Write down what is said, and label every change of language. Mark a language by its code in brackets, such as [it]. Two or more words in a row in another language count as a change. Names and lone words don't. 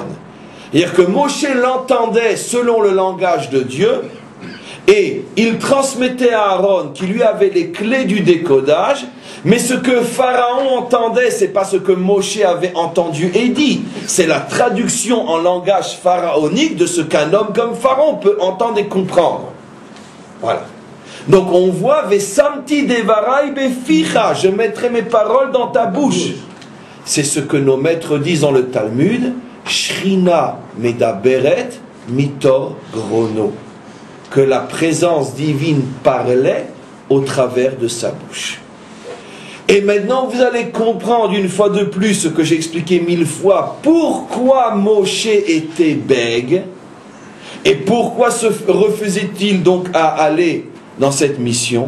[fr] C'est-à-dire que Moshe l'entendait selon le langage de Dieu, et il transmettait à Aaron qui lui avait les clés du décodage, mais ce que Pharaon entendait, c'est pas ce que Moshe avait entendu et dit, c'est la traduction en langage pharaonique de ce qu'un homme comme Pharaon peut entendre et comprendre. Voilà. Donc on voit [he] ושמתי דברי בפיך, [fr] je mettrai mes paroles dans ta bouche. C'est ce que nos maîtres disent dans le Talmud, [he] שכינה מדברת מתוך גרונו, [fr] que la présence divine parlait au travers de sa bouche. Et maintenant vous allez comprendre une fois de plus ce que j'ai expliqué 1000 fois, pourquoi Moshe était bègue et pourquoi se refusait-il donc à aller dans cette mission.